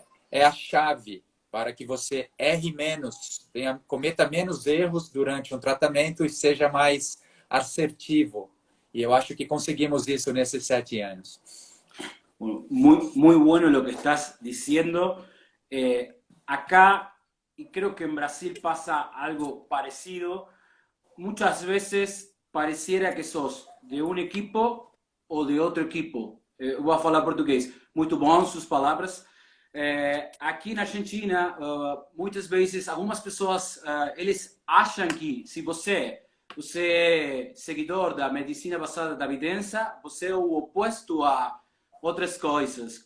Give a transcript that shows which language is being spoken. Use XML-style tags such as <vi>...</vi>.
<pt>É a chave para que você erre menos, cometa menos erros durante um tratamento e seja mais assertivo. E eu acho que conseguimos isso nesses 7 anos.</pt> <es>Bueno, muy bueno lo que estás diciendo. Acá, y creo que en Brasil pasa algo parecido, muchas veces pareciera que sos de</es> <pt>um equipo ou de outro equipo. Vou falar português. Muito bom suas palavras. Aqui na Argentina, muitas vezes, algumas pessoas, eles acham que se você é seguidor da medicina baseada na evidência, você é o oposto a outras coisas.</pt>